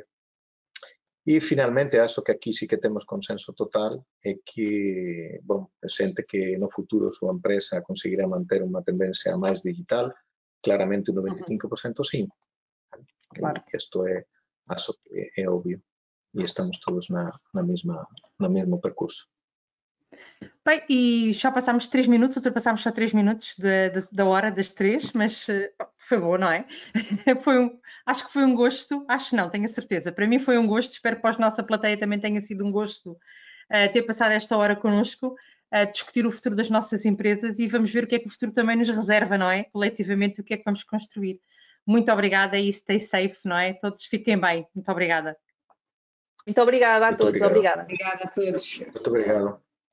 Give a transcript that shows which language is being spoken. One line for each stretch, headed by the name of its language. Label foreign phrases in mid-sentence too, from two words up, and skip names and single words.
Galician: E, finalmente, acho que aquí sí que temos consenso total é que, bom, sente que no futuro a súa empresa conseguirá manter unha tendencia máis digital, claramente un 95% sí.
Portuguese: Claro. Isto acho que é obvio e estamos todos no mesmo percurso. Bem, e já passámos 3 minutos, ultrapassámos só 3 minutos da hora das 3, mas foi bom, não é? Acho que foi um gosto, acho não, tenho a certeza. Para mim foi um gosto, espero que para a nossa plateia também tenha sido um gosto ter passado esta hora connosco, discutir o futuro das nossas empresas e vamos ver o que é que o futuro também nos reserva, não é? Coletivamente, o que é que vamos construir. Muito obrigada e
English: stay safe,
Portuguese: não é? Todos fiquem bem. Muito obrigada. Muito obrigada a todos. Obrigada. Obrigada a todos. Muito obrigado.